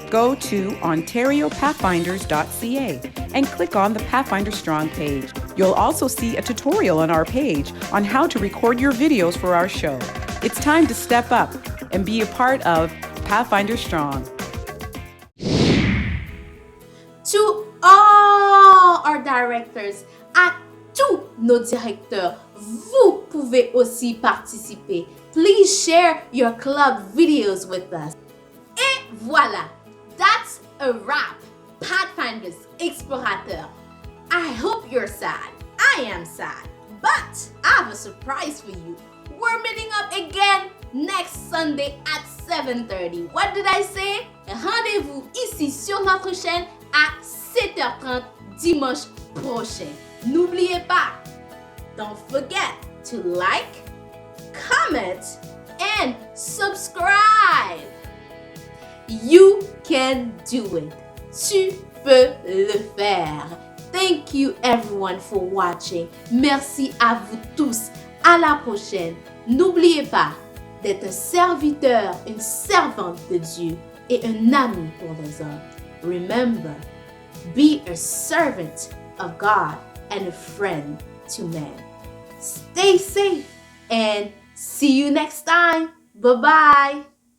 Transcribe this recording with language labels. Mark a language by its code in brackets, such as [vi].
[en] Go to ontariopathfinders.ca and click on the Pathfinder Strong page. You'll also see a tutorial on our page on how to record your videos for our show. It's time to step up and be a part of Pathfinder Strong. To all our directors, [fr] à tous nos directeurs, vous pouvez aussi participer. [en] Please share your club videos with us. Et voilà, that's a wrap. Pathfinders, Explorateurs. I hope you're sad. I am sad. But I have a surprise for you. We're meeting up again next Sunday at 7:30. What did I say? [fr] Rendez-vous ici sur notre chaîne à 7h30 dimanche prochain. N'oubliez pas, [en] don't forget to like, comment, and subscribe. You can do it. [fr] Tu peux le faire. [en] Thank you everyone for watching. [fr] Merci à vous tous. À la prochaine. N'oubliez pas d'être un serviteur, une servante de Dieu et un ami pour les hommes. [en] Remember, be a servant of God and a friend to man. Stay safe and see you next time. Bye-bye.